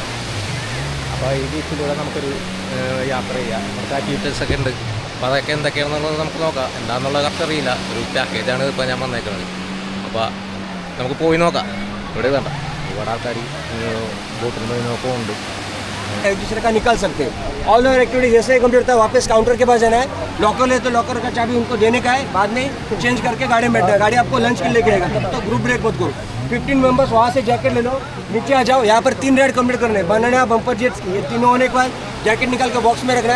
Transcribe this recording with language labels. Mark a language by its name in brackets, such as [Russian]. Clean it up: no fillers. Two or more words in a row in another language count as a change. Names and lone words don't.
[Malayalam] അപ്പോൾ ഈ ബീച്ചിലൂടെ നമുക്കൊരു യാത്ര ചെയ്യാം. ഇവിടുത്തെ ആക്ടിവിറ്റീസൊക്കെ ഉണ്ട്. അപ്പോൾ അതൊക്കെ എന്തൊക്കെയാണെന്നുള്ളത് നമുക്ക് നോക്കാം. എന്താണെന്നുള്ളത് കറക്റ്റ് അറിയില്ല. ഒരു പാക്കേജാണ് ഇപ്പോൾ ഞാൻ വന്നേക്കുന്നത്. അപ്പോൾ നമുക്ക് പോയി നോക്കാം. ഇവിടെ വേണ്ട ഒരുപാട് ആൾക്കാർ ബോട്ടിൽ പോയി നോക്കുന്നുണ്ട്. [Hindi] एक दूसरे का निकाल सकते हैं. [English] all over activity [Hindi] जैसे ही कंप्लीट होता है वापस काउंटर के पास जाना है. लॉकर है तो लॉकर का चाबी उनको देने का है. बाद में चेंज करके गाड़ी में बैठना है. गाड़ी आपको लंच के लिए लेके आएगा. तब तक ग्रुप ब्रेक मत करो. 15 मेंबर्स वहाँ से जैकेट ले लो, नीचे आ जाओ. यहाँ पर 3 राइड कंप्लीट करने हैं. [English] banana bumper jets [Hindi] ये तीनों होने के बाद जैकेट निकाल के बॉक्स में रखना है.